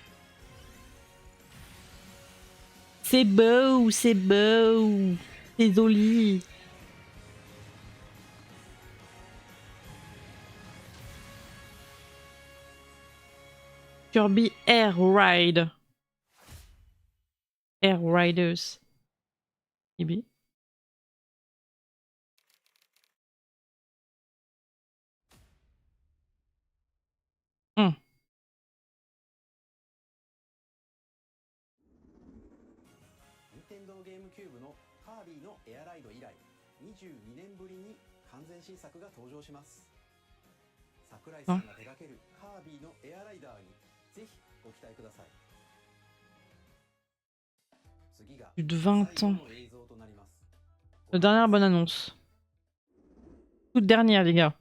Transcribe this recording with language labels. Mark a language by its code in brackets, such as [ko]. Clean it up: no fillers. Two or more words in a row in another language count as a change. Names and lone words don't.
[fr] C'est beau, c'est beau. C'est joli. Kirby Air Ride. Air Riders. Kirby. [ja] Nintendo GameCube のカービィのエアライド以来22年ぶりに完全新作が登場します。桜井さんが手掛けるカービィのエアライダーにぜひご期待ください。次が [fr] Plus de 20 ans. [ja] 最後の映像となります。 [fr] La dernière bonne annonce. Toute dernière, les gars.